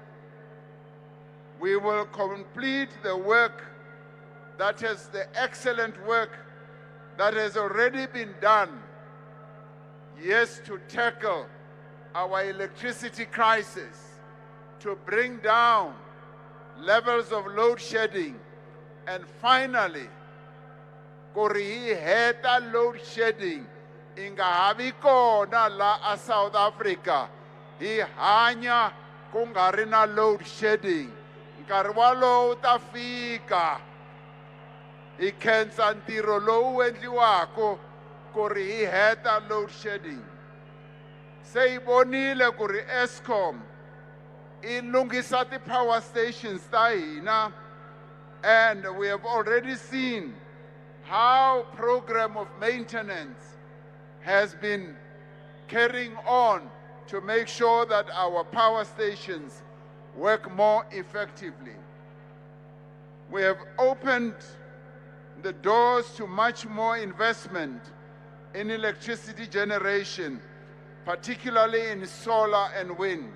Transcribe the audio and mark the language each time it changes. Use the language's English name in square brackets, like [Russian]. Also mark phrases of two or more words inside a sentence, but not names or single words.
[English] We will complete the work that has the excellent work that has already been done, yes, to tackle our electricity crisis, to bring down levels of load shedding, and finally [Tsonga] ku ri hi heta load shedding [English] i nga ha vi kona la South Africa hi hanya ku nga ri na load shedding. [Tsonga] Nkarhi walowo ta fika hi khensa ntirho lowu endliwako ku ri hi heta [English] load shedding. [Tsonga] Se hi vonile ku ri Eskom i lunghisa ti- [English] power stations [Tsonga] ta hina, [English] and we have already seen how program of maintenance has been carrying on to make sure that our power stations work more effectively. We have opened the doors to much more investment in electricity generation, particularly in solar and wind.